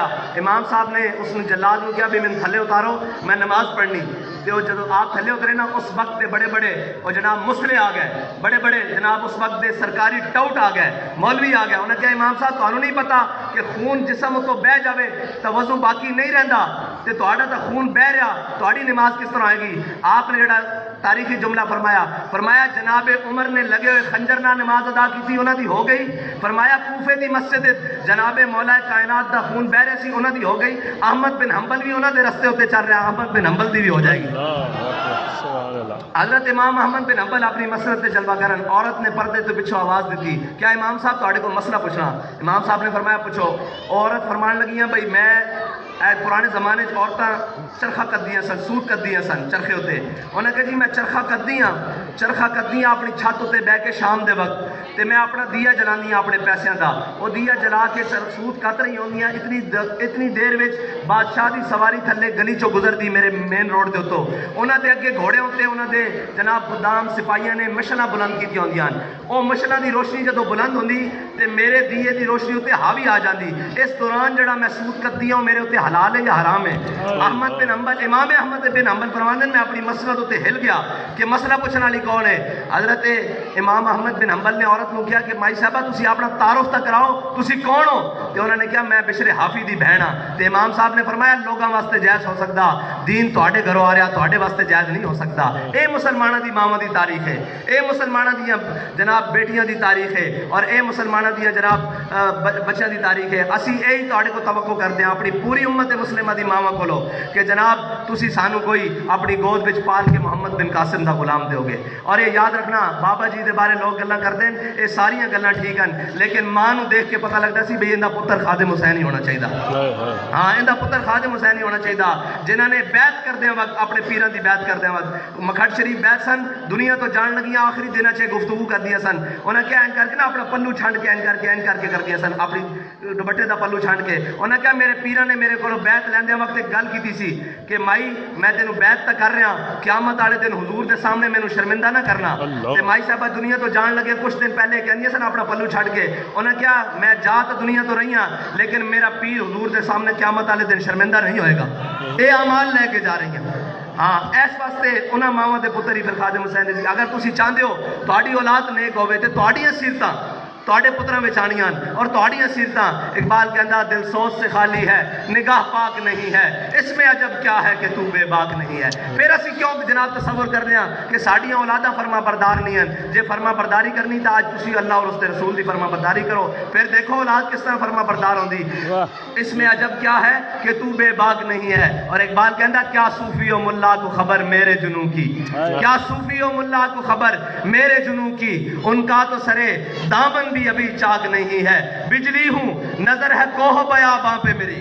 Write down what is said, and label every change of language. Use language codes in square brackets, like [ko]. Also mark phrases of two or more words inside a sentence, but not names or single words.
[pa] امام صاحب نے اس نے جلاد نو کیا بھی میں تھلے اتارو، میں نماز پڑھنی. تو جدو آپ تھلے اترے نا اس وقت دے بڑے بڑے اور جناب مسلے آ گئے، بڑے بڑے جناب اس وقت دے سرکاری ٹاؤٹ آ گئے، مولوی آ گئے. [ur] انہوں نے کہا امام صاحب تمہیں نہیں پتا [pa] کہ خون جسم تو بہ جاوے تو وضو باقی نہیں رہندا تے تہاڈا تا خون بہ رہا، تہاڈی نماز کس طرح آئے گی؟ آپ نے جڑا تاریخی جملہ فرمایا جناب عمر نے لگے ہوئے خنجر نہ نماز ادا کی تھی، انہاں دی ہو گئی. فرمایا کوفے دی مسجد جناب مولا کائنات دا خون بہ رہا سی، انہاں دی ہو گئی. احمد بن حنبل بھی انہاں دے رستے ہوتے چل رہا، احمد بن حنبل دی بھی ہو جائے گی. حضرت امام احمد بن حنبل اپنی مسند تے جلوہ کرن، عورت نے پردے تو پچھو آواز دیتی، کیا امام صاحب تہاڈے کو مسئلہ پوچھنا؟ امام صاحب نے فرمایا پوچھو. عورت فرمان لگیاں بھائی میں پرانے زمانے عورتاں چرخا کدیاں سن، سوٹ کدیاں سن چرخے ہوتے. انہوں نے کہا جی میں چرخا کدیاں اپنی چھت تے بہ کے شام دے وقت تے میں اپنا دیا جلاندیاں اپنے پیسیاں دا. وہ دیا جلا کے سوٹ کت رہی ہوندیاں. اتنی دیر وچ بادشاہ دی سواری تھلے گلی چوں گزرتی میرے مین روڈ دے اتوں. انہاں دے اگے گھوڑے ہوتے، انہاں دے جناب خدام سپاہیاں نے مشلاں بلند کیتی ہوندیاں. وہ مشلاں دی روشنی جدوں بلند ہوندی تے میرے دیے دی روشنی اتنے حاوی آ جاندی. اس دوران جڑا میں سوٹ کدی ہوں میرے اتنے حلال ہے یا حرام ہے؟ امام احمد بن حنبل فرماندے میں اپنی مسند اتنے ہل گیا کہ مسئلہ پوچھنے والی کون ہے؟ حضرت امام احمد بن حنبل نے عورت کو کیا کہ مائی صاحبہ تسی اپنا تعارف تک کراؤ، تسی کون ہو؟ تے انہوں نے کہا میں بشر حافی دی بہن ہاں. تے امام صاحب نے فرمایا لوگاں واسطے جائز ہو سکتا، دین تواڈے گھروں آ رہا تواڈے واسطے جائز نہیں ہو سکتا. اے مسلماناں دی ماواں دی تاریخ ہے، اے مسلماناں دی جناب بیٹیاں دی تاریخ ہے، اور اے مسلماناں دی جناب بچیاں دی تاریخ ہے. اسی یہی تواڈے کو توقع کرتے ہیں اپنی پوری امت مسلمہ دی ماواں کولو کہ جناب تسی سانو کوئی اپنی گود وچ پال کے محمد بن قاسم دا غلام دیو گے. [ur] اور یہ یاد رکھنا بابا جی دے بارے لوگ گلاں کرتے ہیں، [pa] یہ ساریاں گلاں ٹھیک ہیں، لیکن ماں نو دیکھ کے پتہ لگتا سی بھئی اندا پتر خادم حسین ہی ہونا چاہیے. ہاں اندا پتر خادم حسین ہی ہونا چاہیے، جنہاں نے بیعت کردے وقت اپنے پیراں دی بیعت کردے وقت مکھٹ شریف بیعت سن، دنیا تو جان لگیاں آخری دناں چ گفتگو کر دیا سن. انہاں کیا این کر کے نا اپنا پلو چھانڈ کے این کر کے کر دیا سن، اپنی دوپٹے دا پلو چھانڈ کے. انہاں کیا میرے پیراں نے میرے کو بیعت لیندے وقت ایک گل کیتی سی کہ مائی میں تینوں بیعت تک کر رہا، قیامت والے دن حضور دے سامنے مینوں شرمندہ نہ کرنا. تے مائی صاحبہ دنیا تو جان لگے کچھ دن پہلے کہندیاں سن اپنا پلو چھڈ کے. انہاں کیا میں جا تو دنیا تو رہی ہاں لیکن میرا پیر حضور دے سامنے قیامت والے دن شرمندہ نہیں ہوئے گا. اے اعمال لے کے جا رہی ہیں. ہاں اس واسطے انہاں ماواں دے پتر ہی پھر خادم حسین دی. اگر تسی چاہندے ہو تہاڈی اولاد نیک ہوے تے تہاڈیاں سیرتاں تواڈے پتراں وچ آنیاں اور تہاڈیاں سیرتاں. اقبال کہندا [ur] دل سوچ سے خالی ہے نگاہ پاک نہیں ہے، اس میں عجب کیا ہے کہ تو بے باک نہیں ہے. [pa] پھر اسی کیوں جناب تصور کرنے ہاں کہ ساڈیاں اولاداں فرما بردار نہیں ہیں؟ جے فرما برداری کرنی تو آج تسی اللہ اور اس کے رسول دی فرما برداری کرو، پھر دیکھو اولاد کس طرح فرما بردار ہوندی. [ur] اس میں عجب کیا ہے کہ تو بے باک نہیں ہے. اور اقبال کہندا کیا صوفی و ملا کو خبر میرے جنوں کی، کیا صوفی و ملا کو خبر میرے جنوں کی، ان کا تو سرے دامن بھی ابھی چاک نہیں ہے، بجلی ہوں نظر ہے کوہ بیاباں پہ میری.